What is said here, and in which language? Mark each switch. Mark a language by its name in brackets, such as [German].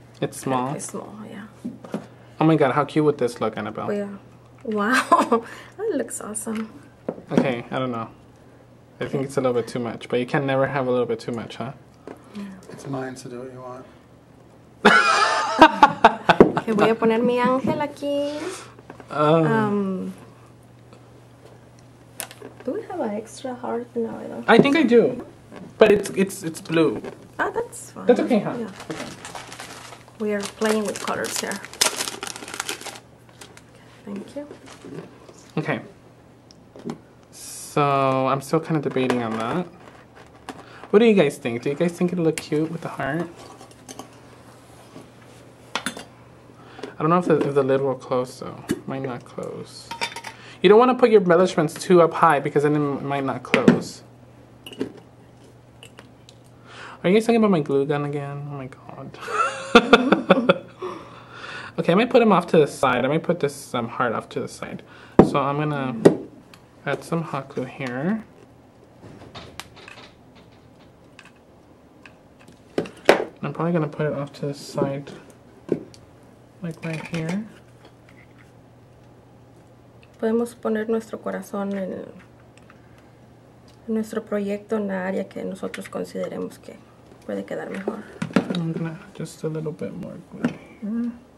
[English] It's small. It's small, yeah. Oh my god, how cute would this look, Annabelle? Oh, yeah. Wow, that looks awesome. Okay, I don't know. I think it's a little bit too much, but you can never have a little bit too much, huh? Yeah. It's mine, so do what you want. [Spanish] Okay, voy a poner mi ángel aquí. [English] Do we have an extra heart? No, I don't. I think I do, but it's blue. Ah, that's fine. That's okay, huh? Yeah. We are playing with colors here. Thank you. Okay. So I'm still kind of debating on that. What do you guys think? Do you guys think it'll look cute with the heart? I don't know if the lid will close though. Might not close. You don't want to put your embellishments too up high because then it might not close. Are you guys thinking about my glue gun again? Oh my god. Okay, I might put them off to the side. I might put this heart off to the side. So I'm gonna add some hot glue here. I'm probably gonna put it off to the side, like right here. [Spanish] Podemos poner nuestro corazón en nuestro proyecto en la área que nosotros consideremos que puede quedar mejor. [English] I'm gonna add just a little bit more glue here.